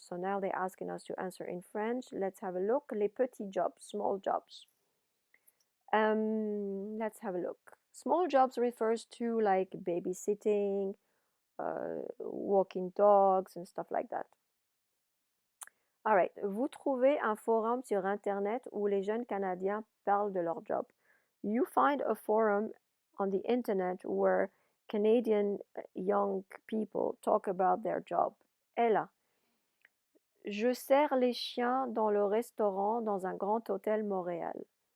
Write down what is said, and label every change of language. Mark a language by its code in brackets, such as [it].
[en] So now they're asking us to answer in French. Let's have a look. [fr] Les petits jobs, [en] small jobs. Let's have a look. Small jobs refers to like babysitting, walking dogs and stuff like that. All right. [fr] Vous trouvez un forum sur Internet où les jeunes Canadiens parlent de leur job. [en] You find a forum on the Internet where Canadian young people talk about their job. Ella. [fr] Je sers les chiens dans le restaurant dans un grand hôtel Montréal.